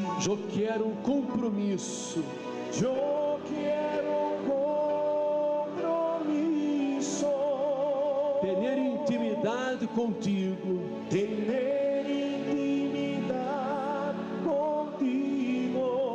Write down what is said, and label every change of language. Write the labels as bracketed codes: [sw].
[pt] Eu quero um compromisso. [es] Yo quiero un compromiso, [pt] Ter intimidade contigo. [es] tener intimidad contigo.